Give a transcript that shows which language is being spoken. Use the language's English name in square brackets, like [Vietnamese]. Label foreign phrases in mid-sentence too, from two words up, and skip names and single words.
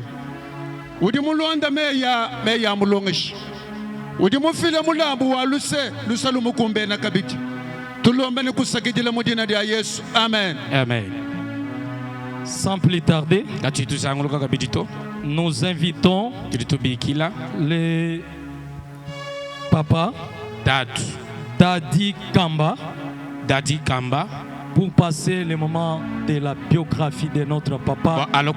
[Luba-Lulua] Udi mulonda meya mulongeshi. Udi mufile mulambu wa lusa lumukumbe na kabiti. Tulombe ni kusakijile mudina dia Yesu. Amen. Amen. [French] Sans plus tarder, nous invitons les papas Daddy Kamba pour passer le moment de la biographie de notre papa.